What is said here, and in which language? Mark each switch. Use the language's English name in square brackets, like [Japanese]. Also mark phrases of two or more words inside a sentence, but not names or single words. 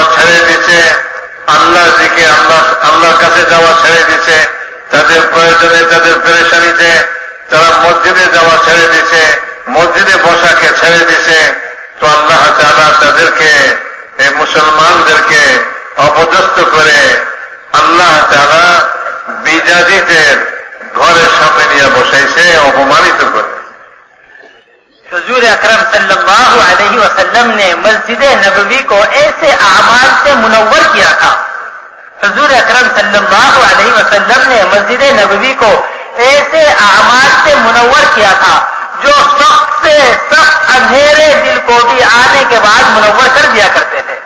[Bangla] ছেড়ে দিচ্ছে, আল্লাহর দিকে আল্লাহর কাছে যাওয়া ছেড়ে দিচ্ছে, তাদের প্রয়োজনে, তাদের পেরেশানিতে তারা মসজিদে যাওয়া ছেড়ে দিচ্ছে, মসজিদে বসাকে ছেড়ে দিচ্ছে, তো আল্লাহ তাআলা তাদেরকে, এই মুসলমানদেরকে অপদস্থ করে আল্লাহ তাআলা বিজাতিদের ঘরের সামনে নিয়ে বসাইছে, অপমানিত করে. [Urdu] حضور اکرم [Arabic] صلی اللہ علیہ وسلم [Urdu] نے مسجد نبوی کو ایسے اعمال سے منور کیا تھا. حضور اکرم [Arabic] صلی اللہ علیہ وسلم [Urdu] نے مسجد نبوی کو ایسے اعمال سے منور کیا تھا جو سخت سے سخت اندھیرے دل کو بھی آنے کے بعد منور کر دیا کرتے تھے.